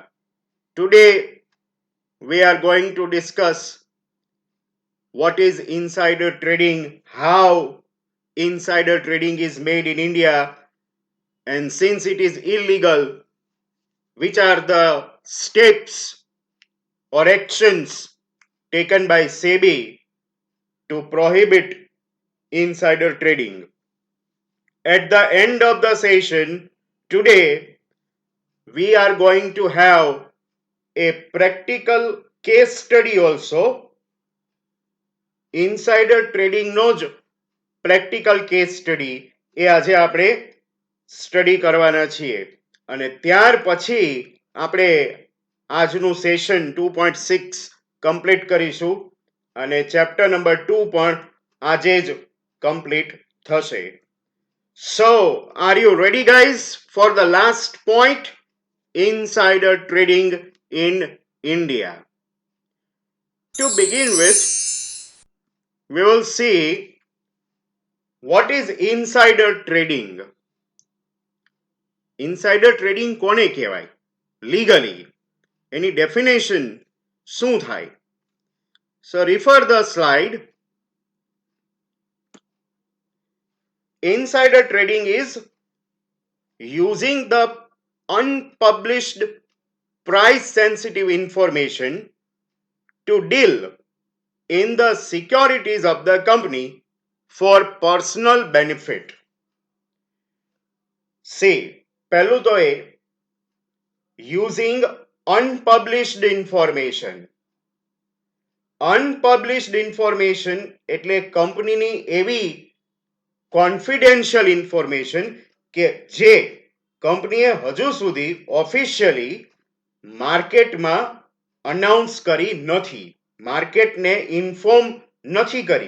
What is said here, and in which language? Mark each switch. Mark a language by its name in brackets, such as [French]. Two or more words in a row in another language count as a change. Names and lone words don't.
[English] Today, we are going to discuss what is insider trading, how insider trading is made in India, and since it is illegal, which are the steps or actions taken by SEBI to prohibit insider trading. At the end of the session today, we are going to have a practical case study also. Insider trading [Gujarati] નો જ [English] practical case study [Gujarati] એ આજે આપણે સ્ટડી કરવાના છીએ અને ત્યાર પછી આપણે આજનું સેશન 2.6 કમ્પ્લીટ કરીશું અને [English] chapter number [Gujarati] 2 પણ આજે જ કમ્પ્લીટ થશે. [English] So, are you ready, guys, for the last point? Insider trading in India. To begin with, we will see what is insider trading. Insider trading [Gujarati] કોને કહેવાય? [English] Legally. Any definition [Gujarati] શું થાય? [English] So, refer the slide. Insider trading is using the unpublished price sensitive information to deal in the securities of the company for personal benefit. See, [Gujarati] પહેલું તો એ [English] using unpublished information. Unpublished information [Gujarati] એટલે કંપનીની એવી [English] confidential information [Gujarati] કે જે કંપનીએ હજુ સુધી ઓફિશિયલી માર્કેટમાં અનાઉન્સ કરી નથી, માર્કેટને ઇન્ફોર્મ નથી કરી.